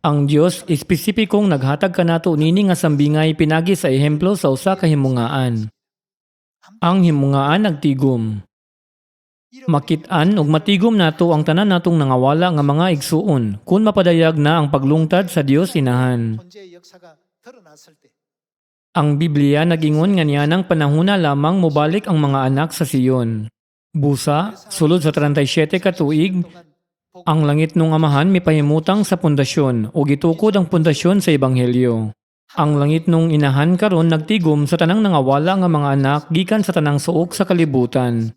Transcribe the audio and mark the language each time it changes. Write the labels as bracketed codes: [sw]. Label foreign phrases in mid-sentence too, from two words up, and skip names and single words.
[ceb] Ang Dios espesipikong naghatag kanato nini nga sambingay pinagi sa ehemplo sa usa ka himungaan. Ang himungaan nagtigom. Makit-an ug matigom nato ang tanan natong nangawala nga mga igsuon kun mapadayag na ang paglungtad sa Dios inahan. [ko] 존재의 역사가 드러났을 때 [ceb] Ang Biblia nagingon nga niyanang panahuna lamang mobalik ang mga anak sa Siyon. Busa, sulod sa 37 ka tuig, ang langit nung amahan mipahimutang sa pundasyon o gitukod ang pundasyon sa Ebanghelyo. Ang langit nung inahan karon nagtigom sa tanang nangawala nga mga anak gikan sa tanang suok sa kalibutan.